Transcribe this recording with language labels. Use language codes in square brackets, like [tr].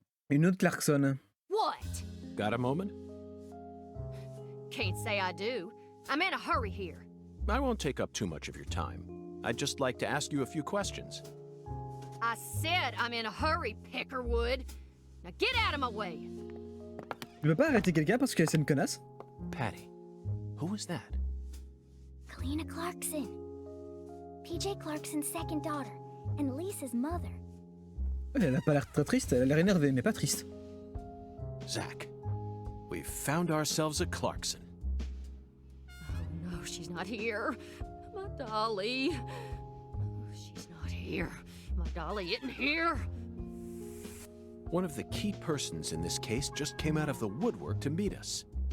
[fr] Une autre klaxonne. [en] What? Got a moment? Can't say I do. I'm in a hurry here. I won't take up too much of your time. I'd just like to ask you a few questions. I said I'm in a hurry, Peckerwood. Now get out of my way. [fr] Tu peux pas arrêter quelqu'un parce que c'est une connasse? [en] Patty, who was that? Kalina Clarkson. PJ Clarkson's second daughter, and Lisa's mother. [fr] Elle a pas l'air très triste, elle a l'air énervée, mais pas triste. [en] Zach, we've found ourselves a Clarkson. Oh no, she's not here. My dolly. She's not here. My dolly isn't here. One of the key persons in this case just came out of the woodwork to meet us.